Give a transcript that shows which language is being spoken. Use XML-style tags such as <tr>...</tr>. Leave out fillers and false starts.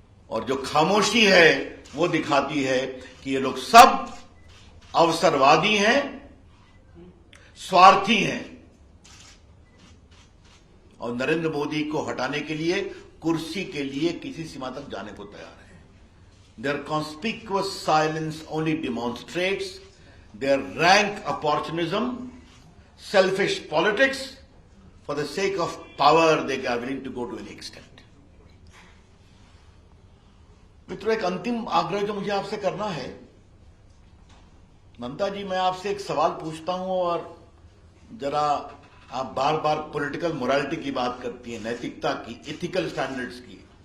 <hi>और जो खामोशी है वो दिखाती है कि ये लोग सब अवसरवादी हैं, स्वार्थी हैं और नरेंद्र मोदी को हटाने के लिए, कुर्सी के लिए किसी सीमा तक जाने को तैयार है.</hi> <en>Their conspicuous silence only demonstrates their rank opportunism, selfish politics. For the sake of power, they are willing to go to any extent.</en> <hi>मित्रों, एक अंतिम आग्रह जो मुझे आपसे करना है. ममता जी, मैं आपसे एक सवाल पूछता हूं और जरा आप बार बार पॉलिटिकल मोरालिटी की बात करती हैं, नैतिकता की, एथिकल स्टैंडर्ड्स की.</hi>